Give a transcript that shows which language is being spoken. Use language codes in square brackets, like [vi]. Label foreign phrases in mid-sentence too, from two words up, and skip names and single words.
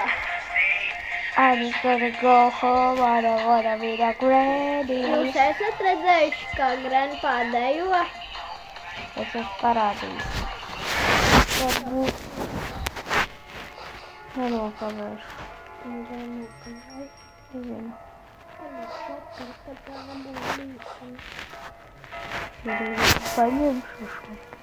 [en] I'm just gonna go home, I don't wanna be the granny. [lv] Jūs esat redzējuši, kā Grandpa dejo? Es esmu parādījis. Varbūt nenokavēršu. Nezinu. Paņemšu šo.